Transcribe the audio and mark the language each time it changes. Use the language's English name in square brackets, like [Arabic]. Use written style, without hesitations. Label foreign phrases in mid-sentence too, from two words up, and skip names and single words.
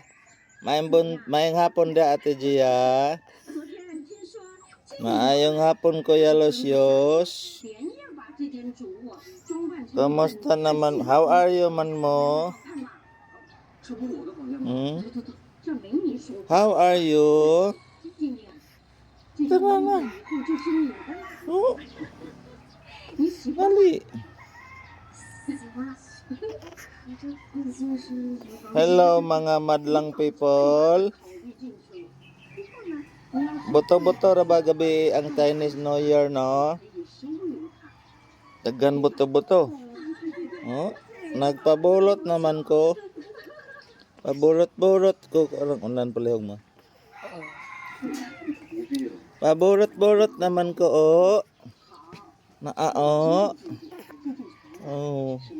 [Cebuano] Maayong hapon da, Ate Gia. [Chinese] 昨天听说 [Cebuano] Maayong hapon, Kuya Lucius. [Chinese] 连夜把这间主卧装扮成 [Filipino] Kamusta naman? [English] How are you man mo? [Chinese] 看嘛，这不是我的房间吗？ Hmm? 这没你说。 [English] How are you? [Chinese] 今年，这个房子以后就是你的啦。 Oh, 你喜欢 [Cebuano] dali. [Chinese] 喜欢？你这你这是什么房子？ [Filipino] Hello, mga madlang people. [Chinese] 考虑进去。你看嘛，你要是 [Cebuano] Boto-boto ra ba gabi ang Chinese New Year, no? [Chinese] 可以收留他。 [Cebuano] Daghan boto-boto. Oh, nagpabulot naman ko. Paburot-burot ko. Karang unan palihog mo. Paburot-burot naman ko, oh. Oo. Oh.